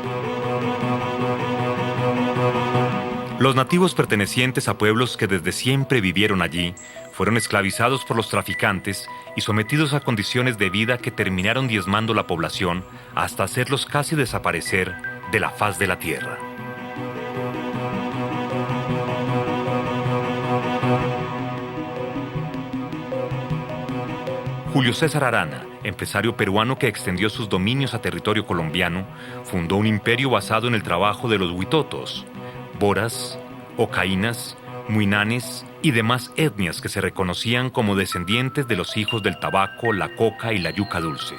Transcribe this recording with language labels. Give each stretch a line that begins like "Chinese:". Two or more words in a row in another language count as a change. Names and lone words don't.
Spanish: Los nativos pertenecientes a pueblos que desde siempre vivieron allí fueron esclavizados por los traficantes y sometidos a condiciones de vida que terminaron diezmando la población hasta hacerlos casi desaparecer de la faz de la tierra. Julio César Arana, empresario peruano que extendió sus dominios a territorio colombiano, fundó un imperio basado en el trabajo de los huitotos, boras, ocaínas, muinanes y demás etnias que se reconocían como descendientes de los hijos del tabaco, la coca y la yuca dulce.